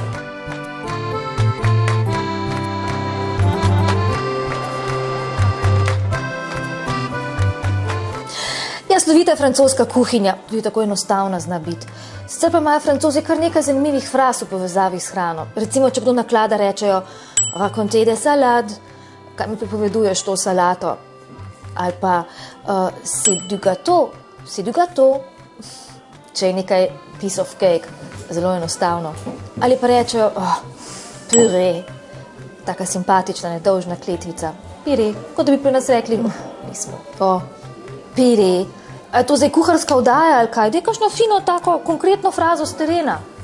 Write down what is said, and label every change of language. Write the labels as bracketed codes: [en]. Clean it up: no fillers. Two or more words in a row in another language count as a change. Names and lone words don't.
[sl] Ja, slovita francoska kuhinja, tudi tako enostavna zna biti. Sicer pa imajo Francozi kar nekaj zanimivih fraz v povezavi s hrano. Recimo, če kdo naklada rečejo [fr] raconter des salades, [sl] kaj mi pripoveduješ to salato? Ali pa [fr] c'est du gâteau, [sl] če je nekaj [en] piece of cake, [sl] zelo enostavno. Ali pa rečejo puree, taka simpatična, nedolžna kletvica. Pire, kot da bi pri nas rekli, nismo to, pire. A je to zdaj kuharska vdaja ali kaj? Daj kakšno fino tako konkretno frazo z terena.